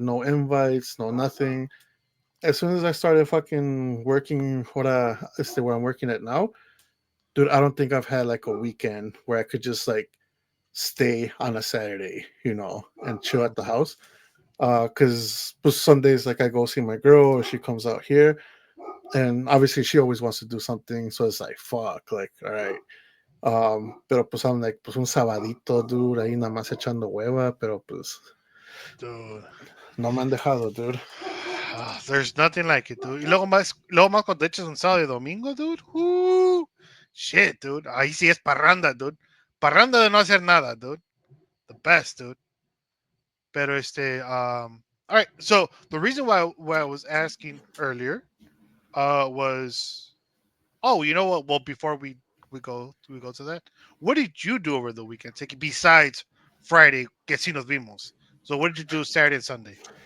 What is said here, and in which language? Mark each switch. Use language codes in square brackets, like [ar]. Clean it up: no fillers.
[en] No invites, no nothing. As soon as I started fucking working where I'm working at now, dude, I don't think I've had like a weekend where I could just like stay on a Saturday, and chill at the house. Cause some days like I go see my girl or she comes out here, and obviously she always wants to do something, so it's like fuck, like all right. [es] Pero pues [en] I'm like, [es] pues un sabadito, dude, ahí nada más echando hueva, pero pues [en] Dude. [es] no me han dejado, dude. [en] There's nothing like it, dude. [es] Y luego más cuando echas un sábado y domingo, dude. [en] Shit, dude. [es] Ahí sí es parranda, dude. Parranda de no hacer nada, dude. [en] The best, dude. Pero all right. So the reason why I was asking earlier, was, oh, you know what? Well, before we go to that, what did you do over the weekend? Take besides Friday, [es] que si nos vimos. [en] So what did you do Saturday and Sunday?